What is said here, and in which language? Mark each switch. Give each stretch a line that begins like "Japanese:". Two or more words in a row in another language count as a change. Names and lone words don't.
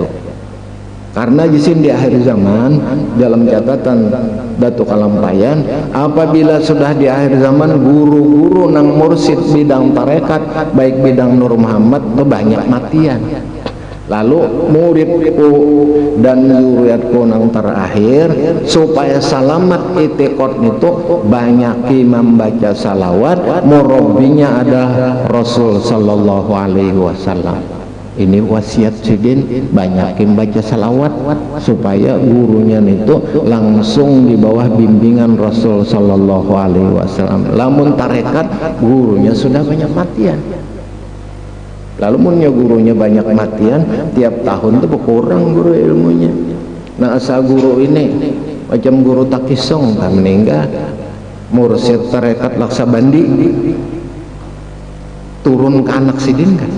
Banjar: Karena jisim di akhir zaman dalam catatan Datu Kalampayan apabila sudah di akhir zaman guru-guru nang mursid bidang tarekat baik bidang Nur Muhammad itu banyak matian lalu muridku dan zuriatku nang terakhir supaya selamat itikad itu banyak membaca salawat murabbinya adalah Rasul
Arabic: sallallahu alaihi wasallam.
Banjar: Ini wasiat sidin banyakin baca salawat supaya gurunya itu langsung di bawah bimbingan Rasul
Arabic: sallallahu alaihi wasallam.
Banjar: Lamun tarekat gurunya sudah banyak matian. Lalu munnya gurunya banyak matian tiap tahun itu berkurang guru ilmunya. Nah asal guru ini macam guru Takisong kan meninggal mursyid tarekat Laksabandi turun ke anak sidin kan.